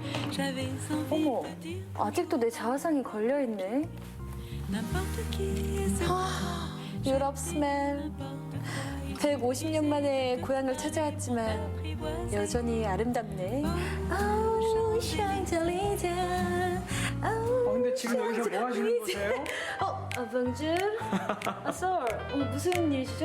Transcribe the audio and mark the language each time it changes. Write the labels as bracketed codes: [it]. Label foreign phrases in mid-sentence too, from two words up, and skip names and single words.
[fr] J'avais envie [ko] 어머, [fr] de dire [ko] 아직도 내 자화상이 걸려있네. [fr] n'importe qui et c'est [ko] 유럽 스멜. 150년 만에 고향을 찾아왔지만 여전히 아름답네. 아우, 샹젤리제. 근데 지금 여기서 뭐 하시는 거세요? 봉줄. 썰. 무슨 일이시죠?